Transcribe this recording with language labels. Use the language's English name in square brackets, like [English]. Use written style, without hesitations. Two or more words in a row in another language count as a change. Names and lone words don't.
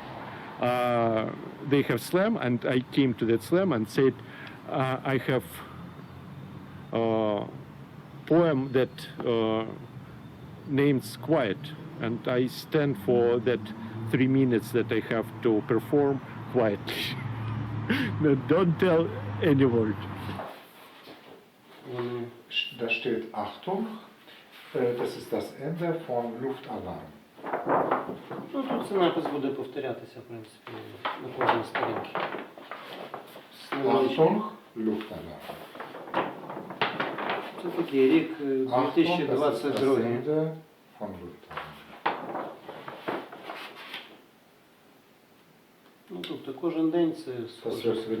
[English] They have slam, and I came to that slam and said, I have a poem that names quiet, and I stand for that 3 minutes that I have to perform quietly. Don't tell any word. [German] Da steht Achtung, das ist das Ende von Luftalarm. [Ukrainian] Ну, тут це напис буде повторятися, в принципі, на кожній сторінці. [German] Achtung, Luftalarm. [Ukrainian] Це такий рік 2022. Ну, тобто кожен день це схоже.